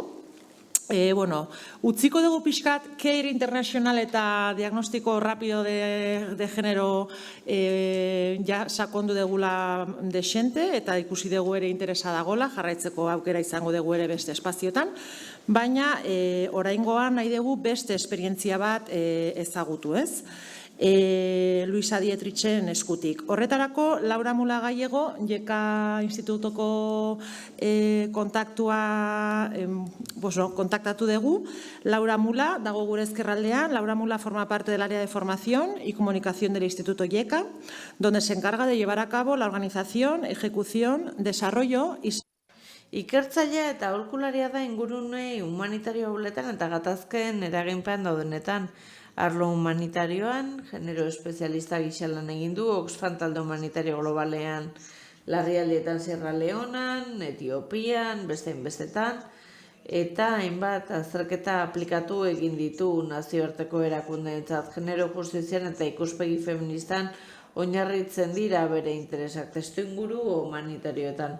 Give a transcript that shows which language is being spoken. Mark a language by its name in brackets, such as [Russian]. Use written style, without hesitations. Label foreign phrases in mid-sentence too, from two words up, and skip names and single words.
[Basque] Utziko dugu pixkat CARE International eta diagnostiko [Spanish] rapido de genero [Basque] sakondu degula desente eta ikusi dugu ere interesa dagola, jarraitzeko aukera izango dugu ere beste espazioetan, baina oraingoan nahi dugu beste esperientzia bat ezagutu, ez? Luisa Dietrichen eskutik. Horretarako, Laura Mula Gallego, JECA Institutoko kontaktatu dugu. Laura Mula, dago gure ezkerraldean. [Spanish] Laura Mula forma parte del área de formación y comunicación del Instituto JECA, donde se encarga de llevar a cabo la organización, ejecución, desarrollo y... [Basque] Ikertzailea eta aholkularia da ingurune humanitario hauletan eta gatazken eraginpean daudenetan. Arlo humanitarioan, genero espezialista gisa lan egin du, Oxfam talde humanitario globalean, larrialdietan Sierra Leonan, Etiopian, bestetan, eta hainbat azterketa aplikatu egin ditu nazioarteko erakundeentzat genero justizian eta ikuspegi feministan oinarritzen dira bere interesak testuinguru humanitarioetan.